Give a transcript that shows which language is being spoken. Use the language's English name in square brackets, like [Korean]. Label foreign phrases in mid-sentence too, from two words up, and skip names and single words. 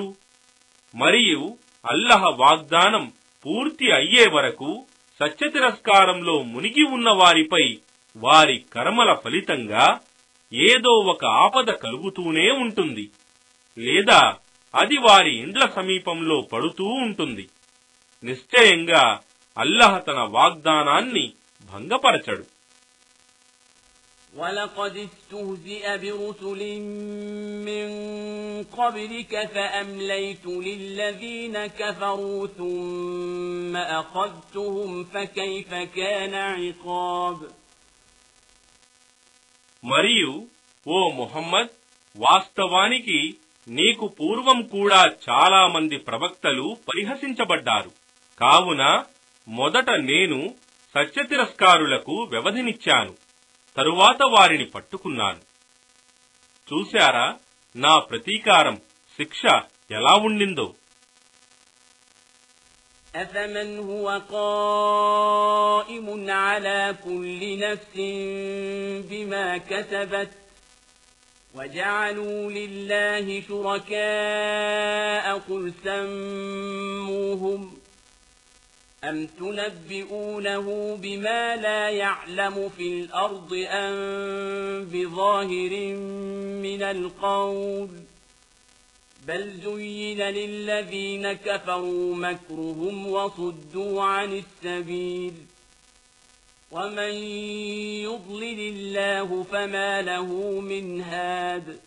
[Telugu] మరియు అల్లహ వాగ్దానం పూర్తి అయ్యే వరకు సత్యతిరస్కారంలో మునిగి ఉన్న వారిపై వారి కర్మల ఫలితంగా ఏదో ఒక ఆపద కలుగుతూనే ఉంటుంది, లేదా అది వారి ఇండ్ల సమీపంలో పడుతూ ఉంటుంది. నిశ్చయంగా అల్లహ తన వాగ్దానాన్ని భంగపరచడు. [Arabic] ولقد استهزئ برسل من قبلك فأمليت للذين كفروا ثم أخذتهم فكيف كان عقاب. [Telugu] మరియు ఓ ముహమ్మద్, వాస్తవానికి నీకు పూర్వం కూడా చాలా మంది ప్రవక్తలు పరిహసించబడ్డారు. కావున మొదట నేను సత్యతిరస్కారులకు వ్యవధినిచ్చాను, తరువాత వారిని పట్టుకున్నాను. చూశారా నా ప్రతీకారం, శిక్ష ఎలా ఉండిందో. [Arabic] أفمن هو قائم على كل نفس بما كسبت وجعلوا لله شركاء قل سموهم أم تنبئونه بما لا يعلم في الأرض أم بظاهر من القول بل زين للذين كفروا مكرهم وصدوا عن السبيل ومن يضلل الله فما له من هاد.